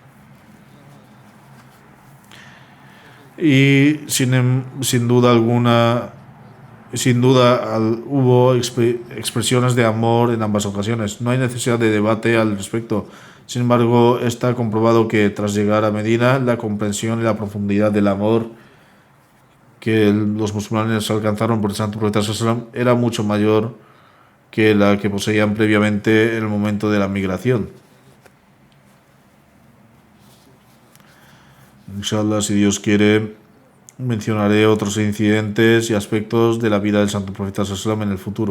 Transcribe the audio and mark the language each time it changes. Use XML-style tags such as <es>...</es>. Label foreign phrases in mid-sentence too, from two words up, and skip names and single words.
<es>Y sin duda alguna, hubo expresiones de amor en ambas ocasiones. No hay necesidad de debate al respecto. Sin embargo, está comprobado que tras llegar a Medina, la comprensión y la profundidad del amor que los musulmanes alcanzaron por el santo profeta</es> <ar>صلى الله عليه وسلم</ar> <es>era mucho mayor que la que poseían previamente en el momento de la migración. Inshallah, si Dios quiere, mencionaré otros incidentes y aspectos de la vida del santo profeta</es> <ar>صلى الله عليه وسلم</ar> <es>en el futuro.</es>